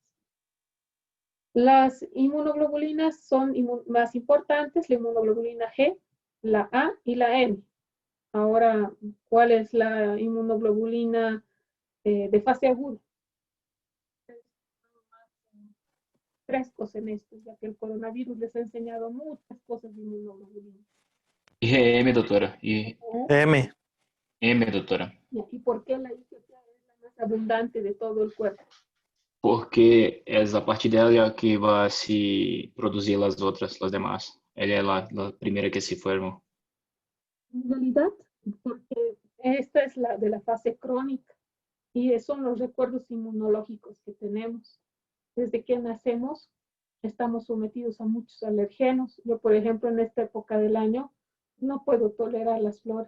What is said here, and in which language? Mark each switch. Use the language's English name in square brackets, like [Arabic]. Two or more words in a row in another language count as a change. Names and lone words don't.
[Spanish] Las inmunoglobulinas son más importantes, la inmunoglobulina G, la A y la M. Ahora, ¿cuál es la inmunoglobulina de fase aguda? Frescos en esto, ya que el coronavirus les ha enseñado muchas cosas de inmunoglobulina. [Portuguese] IgM, doutora. M. IgM, doutora. ¿Y por qué la IgG es la más abundante de todo el cuerpo? Porque es a partir dela que vai se produzir as outras, as demás. Ela é a primeira que se forma. [Spanish] En realidad, porque esta es la de la fase crónica y son los recuerdos inmunológicos que tenemos. Desde que nacemos estamos sometidos a muchos alergenos. Yo, por ejemplo, en esta época del año no puedo tolerar las flores.